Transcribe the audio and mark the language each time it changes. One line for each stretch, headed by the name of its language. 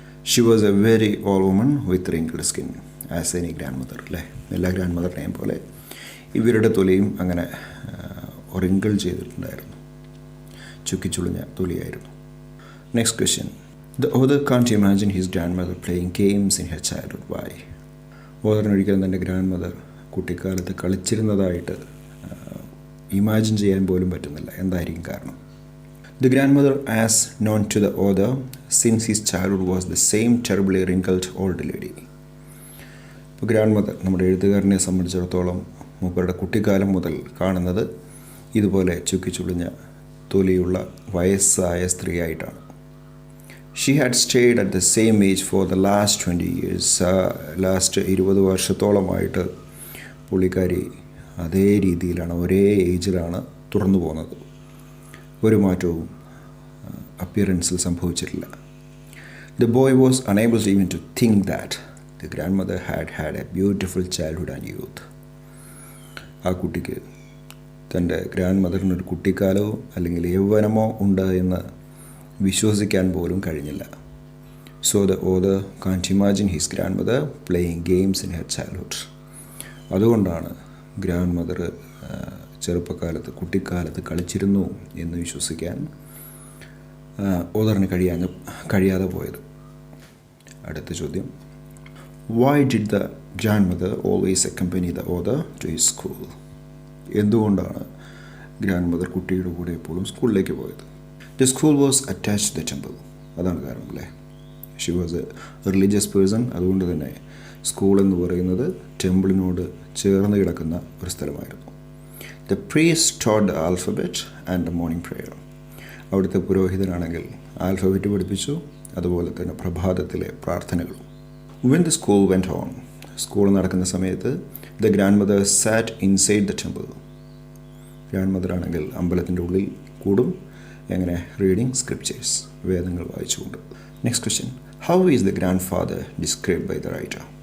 English: She was a very old woman with wrinkled skin, as any grandmother.
Malayalam: അല്ലേ, എല്ലാ grand മദറിനെയും പോലെ ഇവരുടെ തൊലിയും അങ്ങനെ റിങ്കിൾ ചെയ്തിട്ടുണ്ടായിരുന്നു, ചുക്കിച്ചുളിഞ്ഞ തൊലിയായിരുന്നു.
English: Next question, the author can't imagine his grandmother playing games in her childhood. Why?
Malayalam: ഓതറിനൊരിക്കലും തൻ്റെ grand mother കുട്ടിക്കാലത്ത് കളിച്ചിരുന്നതായിട്ട് imagine ചെയ്യാൻ പോലും പറ്റുന്നില്ല. എന്തായിരിക്കും കാരണം?
English: The grandmother, as known to the author since his childhood, was the same terribly wrinkled old lady.
Malayalam: ഇപ്പോൾ grand mother നമ്മുടെ എഴുത്തുകാരനെ സംബന്ധിച്ചിടത്തോളം മൂപ്പരുടെ കുട്ടിക്കാലം മുതൽ കാണുന്നത് ഇതുപോലെ ചുക്കിച്ചുളിഞ്ഞ തൊലിയുള്ള വയസ്സായ സ്ത്രീയായിട്ടാണ്.
English: She had stayed at the same age for the last 20 years.
Malayalam: Last 20 വർഷത്തോളമായിട്ട് പുള്ളിക്കാരി അതേ രീതിയിലാണ്, ഒരേ ഏജിലാണ് തുറന്നു പോകുന്നത്. ഒരു മാറ്റവും അപ്പിയറൻസിൽ സംഭവിച്ചിട്ടില്ല.
English: The boy was unable even to think that the grandmother had had a beautiful childhood and youth.
Malayalam: ആ കുട്ടിക്ക് തൻ്റെ ഗ്രാൻഡ് മദറിനൊരു കുട്ടിക്കാലമോ അല്ലെങ്കിൽ യൗവനമോ ഉണ്ട് എന്ന് വിശ്വസിക്കാൻ പോലും കഴിഞ്ഞില്ല.
English: So the author can't imagine his grandmother playing games in her childhood.
Malayalam: അതുകൊണ്ടാണ് ഗ്രാൻഡ് മദർ ചെറുപ്പക്കാലത്ത് കുട്ടിക്കാലത്ത് കളിച്ചിരുന്നു എന്ന് വിശ്വസിക്കാൻ ഓതറിന് കഴിയാതെ പോയത്. അടുത്ത ചോദ്യം,
English: why did the grandmother always accompany the author to his school?
Malayalam: എന്തുകൊണ്ടാണ് ഗ്രാൻഡ് മദർ കുട്ടിയുടെ കൂടെ എപ്പോഴും സ്കൂളിലേക്ക് പോയത്?
English: The school was attached to the temple.
Malayalam: അതാണ് കാരണം അല്ലേ.
English: She was a religious person.
Malayalam: അതുകൊണ്ട് തന്നെ സ്കൂൾ എന്ന് പറയുന്നത് ടെമ്പിളിനോട് ചേർന്ന് കിടക്കുന്ന ഒരു സ്ഥലമായിരുന്നു.
English: The priest taught the alphabet and the morning prayer.
Malayalam: അവിടുത്തെ പുരോഹിതനാണെങ്കിൽ ആൽഫബറ്റ് പഠിപ്പിച്ചു, അതുപോലെ തന്നെ പ്രഭാതത്തിലെ പ്രാർത്ഥനകളും.
English: When the school went on,
Malayalam: school നടക്കുന്ന സമയത്ത്
English: the grandmother sat inside the temple.
Malayalam: Grand mother ആണെങ്കിൽ അമ്പലത്തിൻ്റെ ഉള്ളിൽ കൂടും. എങ്ങനെ?
English: reading scriptures,
Malayalam: വേദങ്ങൾ വായിച്ചുകൊണ്ട്.
English: Next question, how is the grandfather describe by the writer?